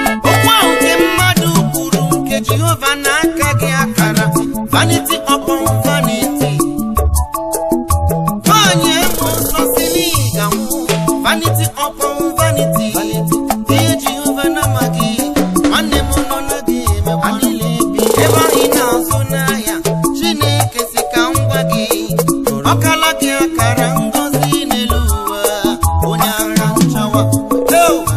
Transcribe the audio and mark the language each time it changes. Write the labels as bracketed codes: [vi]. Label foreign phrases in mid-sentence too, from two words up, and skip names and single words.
[ig] Okwu ahụ nke mmadụ kwuru nke Jehova n'aka gị akara. [en] Vanity upon vanity. [ig] Nwaanyị emo nsọ si na ị ga-anwụ. [en] Vanity upon vanity. [ig] Ihe Jehova na-amaghị, nwanne m nọ na gị emekwa. Ebe ahụ ị na-azụ n'ahịa, Chineke si ka m gwa gị, ọ kala gị akara ngọzi n'elu ụwa. Onye ara nchawa. Hey!